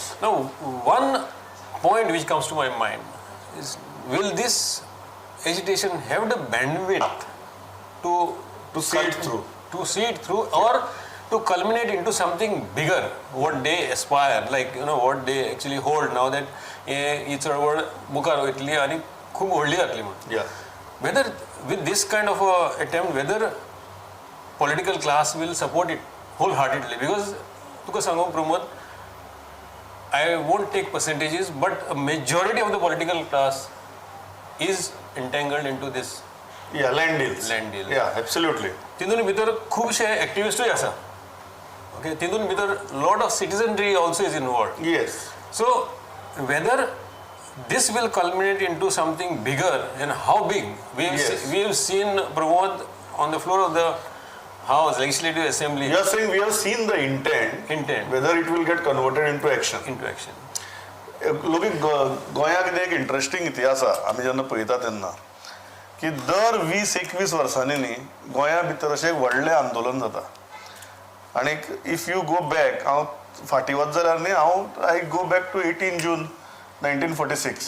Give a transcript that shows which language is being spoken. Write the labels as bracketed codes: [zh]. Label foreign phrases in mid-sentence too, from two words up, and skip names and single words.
[en] Now, one point which comes to my mind is, will this agitation have the bandwidth to see it through, or to culminate into something bigger, what they aspire, like what they actually hold now, that [kok] ही चळवळ मुखार वयतली आनी खूब व्हडली जातली म्हणून. [en] Whether with this kind of a attempt, whether political class will support it wholeheartedly, because [kok] तुका सांगू [en] Pramod, I won't take percentages, but a majority of the political class is entangled into this land deals. Absolutely. [kok] तितून भितर खुबशे एक्टिविस्टूय आसा. [en] Okay, [kok] तितून भितर [en] lot of citizenry also is involved. Yes. So whether this will culminate into something bigger and how big, we have seen, Pramod, on the floor of the House, Legislative Assembly. You are saying we have seen the intent. Whether it will get converted into action. [kok] लोकी गोंयाक एक इंटरेस्टिंग इतिहास आसा. आमी जेन्ना पळयता तेन्ना की दर 20-21 वर्सांनी न्ही गोंया भितर अशें व्हडलें आंदोलन जाता. आनी [en] if you go back, [kok] हांव फाटीं वच जाल्यार न्ही [en] I go back to 18 June 1946.